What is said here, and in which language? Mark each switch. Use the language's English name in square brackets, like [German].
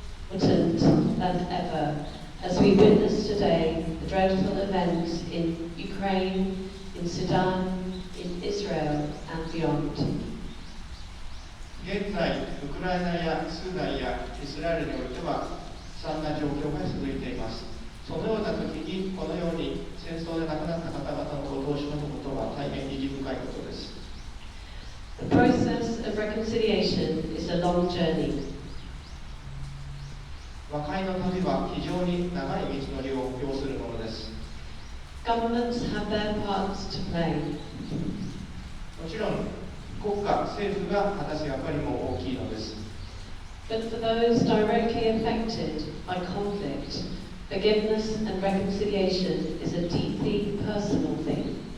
[English] important than ever, as we witness today the dreadful events in Ukraine, in Sudan, in Israel and beyond. [Japanese] 現在、ウクライナやスーダンやイスラエルにおいては悲惨な状況が続いています。そのような時にこのように戦争で亡くなった方々のことをしのぶことは大変意義深いことです。 [English] The process of reconciliation is a long journey. [Japanese] 和解の旅は非常に長い道のりを要するものです。 [English] Governments have their parts to play. [Japanese] もちろん国家、政府が果たす役割も大きいのです。 [English] But for those directly affected by conflict, forgiveness and reconciliation is a deeply personal thing.